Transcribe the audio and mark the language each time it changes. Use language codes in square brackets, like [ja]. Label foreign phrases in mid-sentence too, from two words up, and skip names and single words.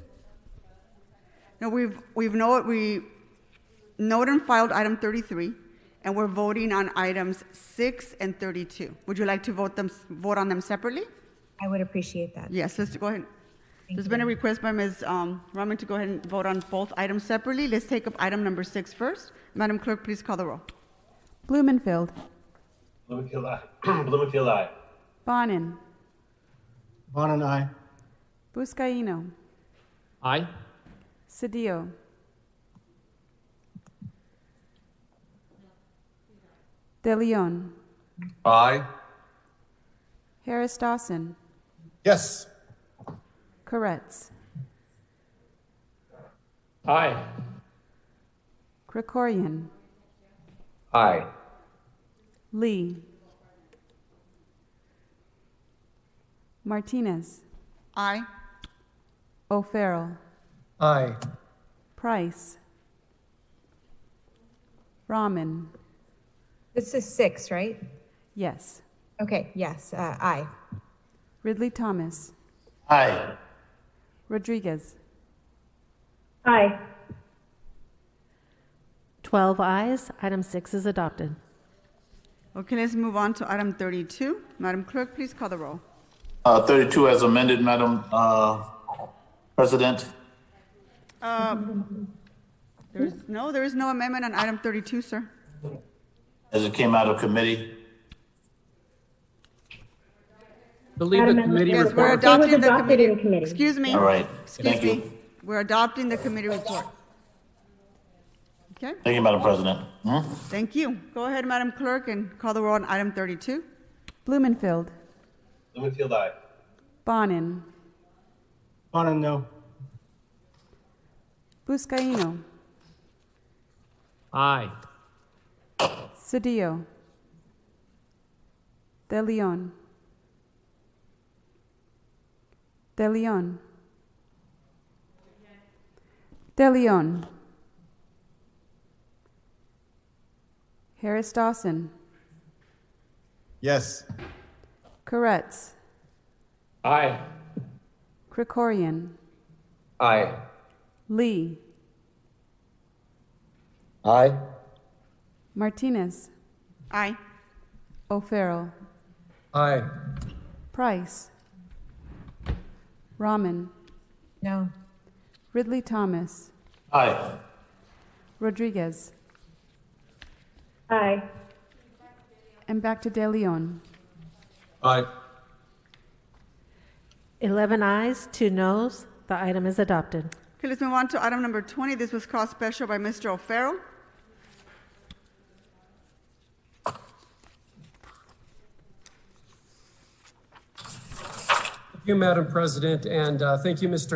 [en] No, we noted and filed item 33, and we're voting on items 6 and 32. Would you like to vote on them separately? I would appreciate that. Yes, let's go ahead. There's been a request by Ms. Rahman to go ahead and vote on both items separately. Let's take up item number 6 first. Madam Clerk, please call the roll. Blumenfield. Blumenfield, aye. Blumenfield, aye. Bonin. Bonin, aye. Buscaino. Aye. Cedillo. De Leon. Aye. Harris Dawson. Yes. Koretz. Aye. Krikorian. Aye. Lee. Martinez. Aye. O'Farrell. Aye. Price. Rahman. This is 6, right? Yes. Okay, yes, aye. Ridley Thomas. Aye. Rodriguez. Aye. 12 ayes. Item 6 is adopted. Okay, let's move on to item 32. Madam Clerk, please call the roll. 32 as amended, Madam President. There is no amendment on item 32, sir. As it came out of committee. Believe the committee Yes, we're report. adopting the committee. Excuse me. All right. Excuse Thank me. you. We're adopting the committee report. Okay. Thank you, Madam President. Thank you. Go ahead, Madam Clerk, and call the roll on item 32. Blumenfield. Blumenfield, aye. Bonin. Bonin, no. Buscaino. Aye. Cedillo. De Leon. De Leon. De Leon. Harris Dawson. Yes. Koretz. Aye. Krikorian. Aye. Lee. Aye. Martinez. Aye. O'Farrell. Aye. Price. Rahman. No. Ridley Thomas. Aye. Rodriguez. Aye. And back to De Leon. Aye. 11 ayes, 2 noes. The item is adopted. Okay, let's move on to item number 20. This was called special by Mr. O'Farrell. Thank you, Madam President, and thank you, Mr.